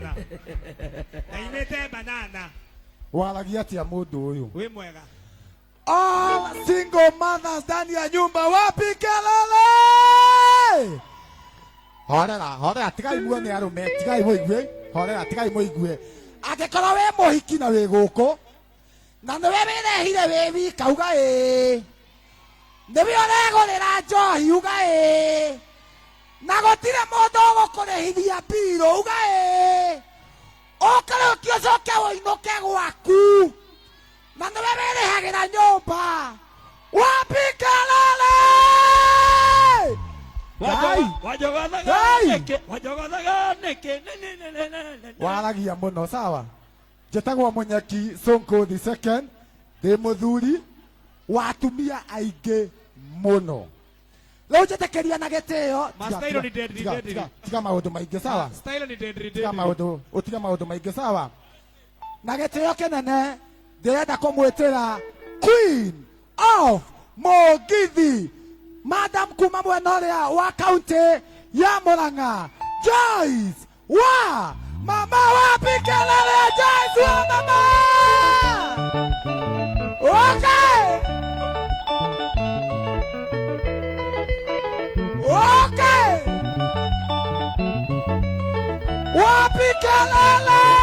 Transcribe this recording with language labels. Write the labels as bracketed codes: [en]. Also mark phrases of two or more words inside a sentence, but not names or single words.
[ki] Naimete banana. Waragia tia mundu uyu. We mwega. [en] All single mothers [sw] ndani ya nyumba wapi kelele? [ki] Horera tigai muone arume tigai muigue. Horera tigai muigue. Angĩkorwo we mũhiki na wĩ gũkũ na nĩwe wĩrehire wĩ wika uga ĩ. Nĩwe ũregũrĩra njohi uga ĩ. Na gũtirĩ mũndũ ũgũkũrĩhithia mbirũ uga ĩ. Ũkĩrĩ ũkĩocoke ũinũke gwaku. Na nĩwe wĩrĩhagĩra nyũmba. [sw] Wapi kelele? [ki] Waragia mũno sawa. Njĩtagwo Mũnyeki Sonko the second. Ndĩ mũthuri wa atumia aingĩ mũno. Rĩu njĩtĩkĩria na gĩtĩo. Tiga maũndũ maingĩ sawa. Tiga maũndũ maingĩ sawa. Na gĩtĩo kĩnene ndĩrenda kũmwĩtĩra Queen of Mũgithi, Madam kuma mwena ũrĩa wa kaunti ya Mũrang'a, Joyce wa mama. [sw] Wapi kelele Joyce wa mama? Okay. Wapi kelele?